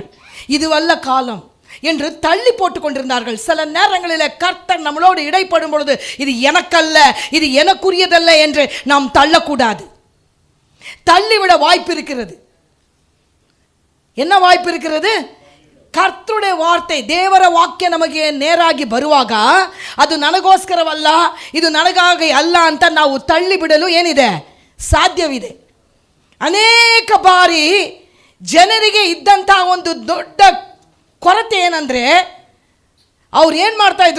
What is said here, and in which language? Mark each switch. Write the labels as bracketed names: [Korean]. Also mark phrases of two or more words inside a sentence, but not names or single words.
[Tamil] இதுவல்ல காலம் என்று தள்ளி போட்டு கொண்டிருந்தார்கள். சில நேரங்களில் கர்த்தர் நம்மளோடு இடைப்படும் பொழுது இது எனக்கல்ல, இது எனக்குரியதல்ல என்று நாம் தள்ளக்கூடாது. தள்ளிவிட வாய்ப்பு இருக்கிறது. என்ன வாய்ப்பு இருக்கிறது? [Kannada] ಕರ್ತೃಡೆ ವಾರ್ತೆ ದೇವರ ವಾಕ್ಯ ನಮಗೆ ನೇರಾಗಿ ಬರುವಾಗ ಅದು ನನಗೋಸ್ಕರವಲ್ಲ, ಇದು ನನಗಾಗಿ ಅಲ್ಲ ಅಂತ ನಾವು ತಳ್ಳಿ ಬಿಡಲು ಏನಿದೆ? ಸಾಧ್ಯವಿದೆ. ಅನೇಕ ಬಾರಿ ಜನರಿಗೆ ಇದ್ದಂಥ ಒಂದು ದೊಡ್ಡ ಕೊರತೆ ಏನಂದರೆ, ಅವ್ರು ಏನು ಮಾಡ್ತಾಯಿದ್ರು?